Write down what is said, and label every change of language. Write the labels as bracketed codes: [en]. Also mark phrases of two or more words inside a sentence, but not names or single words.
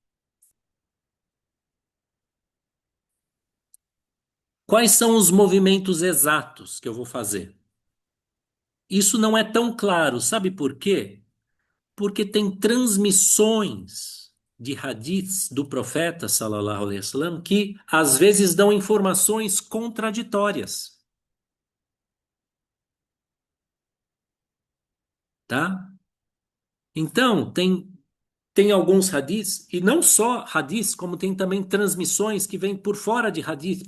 [pt] Quais são os movimentos exatos que eu vou fazer? Isso não é tão claro, sabe por quê? Porque tem transmissões de hadiths do profeta [ar] صلى الله عليه وسلم [pt] que às vezes dão informações contraditórias, tá? Então, tem alguns hadiths, e não só hadiths, como tem também transmissões que vêm por fora de hadith.